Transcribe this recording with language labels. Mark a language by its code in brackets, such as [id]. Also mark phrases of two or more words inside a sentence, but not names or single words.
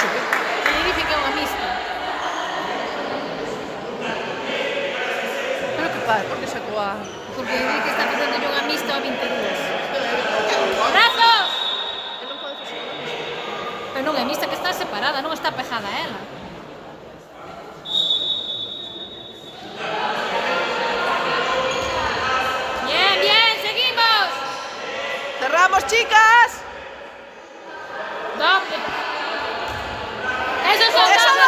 [gl] Que lle dice que é unha mixta. Pero que pasa? Por que sacou a... Porque di que está facendo unha mixta a 22. Brazos! Eu non podo facer unha mixta. Pero non é mixta, que está separada, non está pegada a ela. [es] Bien, bien, seguimos. Cerramos, chicas! Doble. Esos son ¡Eso dobles